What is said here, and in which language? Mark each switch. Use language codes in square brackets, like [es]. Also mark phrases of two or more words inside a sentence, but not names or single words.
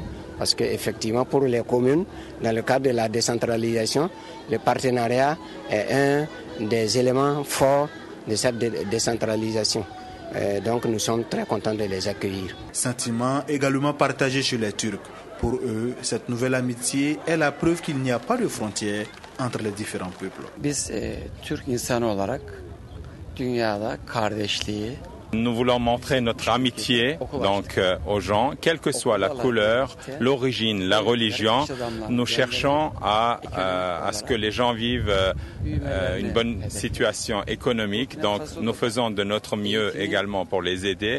[fr] Parce qu'effectivement, pour les communes, dans le cadre de la décentralisation, le partenariat est un des éléments forts de cette décentralisation. Donc nous sommes très contents de les accueillir. Sentiment également partagé chez les Turcs. Pour eux, cette nouvelle amitié est la preuve qu'il n'y a pas de frontières entre les différents peuples. [tr] Biz Türk insanı olarak dünyada kardeşliği. [fr] Nous voulons montrer notre amitié donc aux gens, quelle que soit la couleur, l'origine, la religion. Nous cherchons à ce que les gens vivent une bonne situation économique. Donc nous faisons de notre mieux également pour les aider.